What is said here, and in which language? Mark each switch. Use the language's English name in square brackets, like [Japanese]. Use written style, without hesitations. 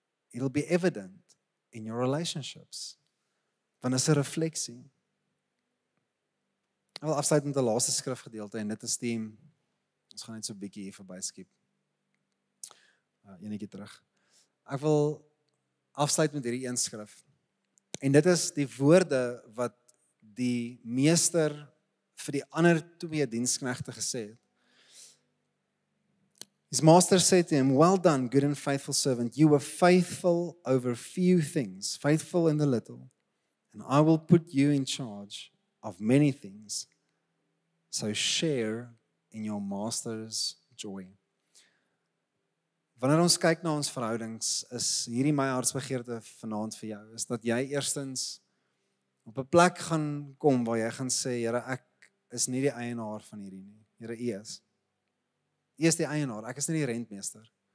[English] It'll be evident in your relationships. [Afrikaans] Dan is 'n refleksie. Ek wil afsluit met 'n laaste skrifgedeelte en dit is ons gaan net so 'n bietjie hier verby skiep. Enetjie terug. Ek wil afsluit met hierdie een skrif. En dit is die woorde wat die meester vir die ander 2 diensknegte gesê het. [English] His master said to him, "Well done, good and faithful servant. You were faithful over few things, faithful in the little, and I will put you in charge of many things. So share in your master's joy." [Afrikaans] Wanneer ons kyk na ons verhoudings, is hierdie my hartsbegeerte vanaand vir jou, is dat jy eerstens op 'n plek gaan kom waar jy gaan sê, Here, ek is nie die eienaar van hierdie nie. Here, U is. U is die eienaar, ek is nie die rentmeester.